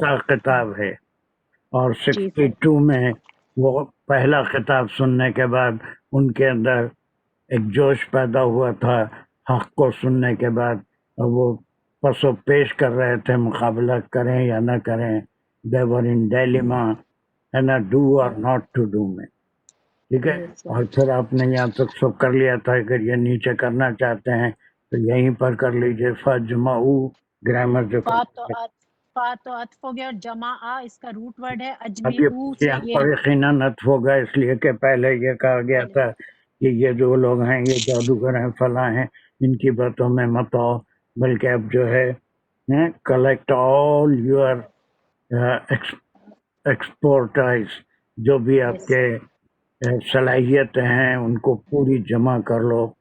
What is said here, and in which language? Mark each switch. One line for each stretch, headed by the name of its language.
Urdu: کا خطاب ہے، اور جی سر. 62 میں وہ پہلا خطاب سننے کے بعد ان کے اندر ایک جوش پیدا ہوا تھا حق کو سننے کے بعد، اور وہ پس و پیش کر رہے تھے مقابلہ کریں یا نہ کریں.
English: they were in dilemma and a do or not to do میں.
Urdu: ٹھیک ہے. اور پھر آپ نے یہاں تک سب کر لیا تھا. اگر یہ نیچے کرنا چاہتے ہیں تو یہیں پر کر لیجئے. فَجْمَعُوا گرامر جو فا تو عطف ہو گیا، اور جمع اس کا روٹ ورڈ ہے اب یہ اجمعو سے. یہ یقیناً عطف ہوگا اس لیے کہ پہلے یہ کہا گیا تھا کہ یہ جو لوگ ہیں یہ جادوگر ہیں فلاں ہیں، ان کی باتوں میں مت آؤ، بلکہ اب جو ہے
English: collect all your expertise,
Urdu: جو بھی آپ کے صلاحیتیں ہیں ان کو پوری جمع کر لو.